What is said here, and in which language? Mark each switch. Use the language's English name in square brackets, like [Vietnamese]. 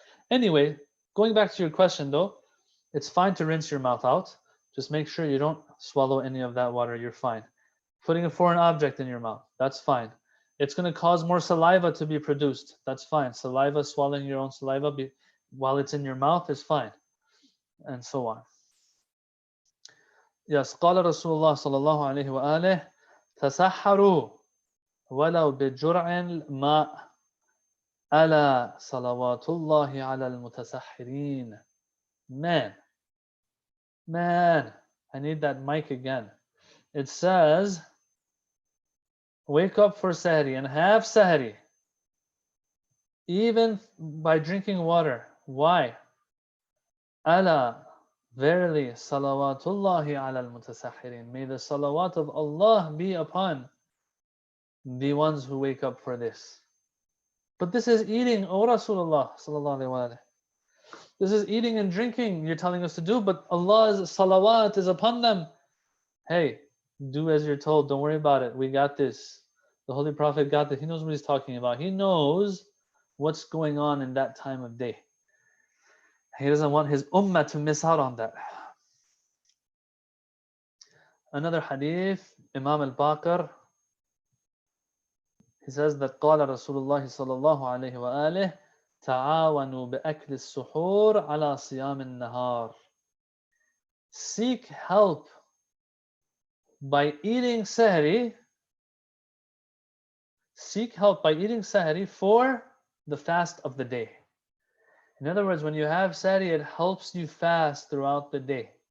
[English] Anyway, going back to your question though, it's fine to rinse your mouth out. Just make sure you don't swallow any of that water. You're fine. Putting a foreign object in your mouth, that's fine. It's going to cause more saliva to be produced. That's fine. Saliva, swallowing your own saliva while it's in your mouth is fine. And so on. [Arabic] Yes, قال رسول الله صلى الله عليه وآله تسحروا ولو بجرع الماء ألا صلوات الله على المتسحرين. [English] Man, I need that mic again. It says, wake up for sahri and have sahri, even by drinking water. Why? [Arabic] Ala, verily, salawatullahi ala al-mutasahhirin. [English] May the salawat of Allah be upon the ones who wake up for this. But this is eating, O Rasulullah sallallahu alaihi wasallam. This is eating and drinking you're telling us to do, but Allah's salawat is upon them. Hey, do as you're told. Don't worry about it. We got this. The Holy Prophet got this. He knows what he's talking about. He knows what's going on in that time of day. He doesn't want his ummah to miss out on that. Another hadith, Imam al-Baqir, he says that [Arabic] قال رسول الله صلى الله عليه وآله تعاونوا بأكل السحور على صيام النهار. [English] Seek help by eating sahri. Seek help by eating sahri for the fast of the day. In other words, when you have sahri, it helps you fast throughout the day.